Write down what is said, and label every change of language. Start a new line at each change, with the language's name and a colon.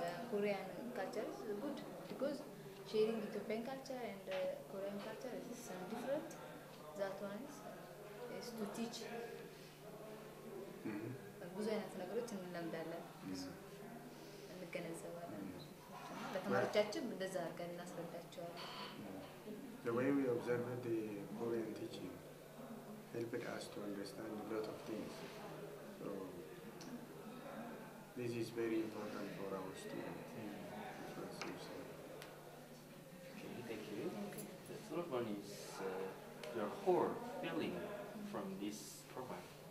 English: Korean culture is good because sharing Ethiopian culture and Korean culture is different. That one is to teach.
Amharic: ብዙ አይነት ነገሮች እንለምዳለን እንገነዘባለን። ለተማሪዎቻችን እንደዛ አድርገን እናስረዳቸዋለን።
English: The way we observed the Korean teaching helped us to understand a lot of things. So this is very important for our students. Okay, thank you. The third one is, your whole feeling from this program?